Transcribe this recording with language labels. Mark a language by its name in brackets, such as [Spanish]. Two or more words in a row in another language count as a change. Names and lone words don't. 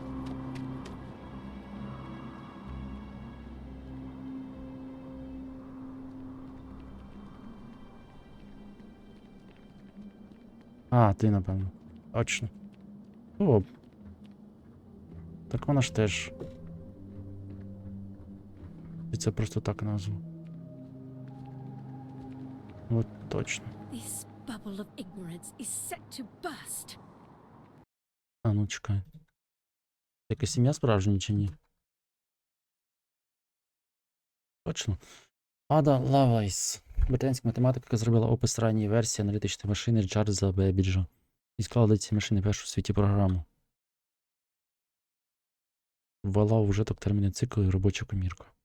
[Ukrainian] А, ти, напевно. Точно. О. Так вона ж теж. І це просто так назву. От точно. [English] This bubble of ignorance is set to burst. [Ukrainian] А, ну чекай. Яка сім'я справжня чи ні? Точно. Ада Лавайс. Британська математика, яка зробила опис ранньої версії аналітичної машини Чарльза Бебіджа. І склала для цієї машини першу в світі програму. Ввела у вжиток терміни циклу і робоча комірка.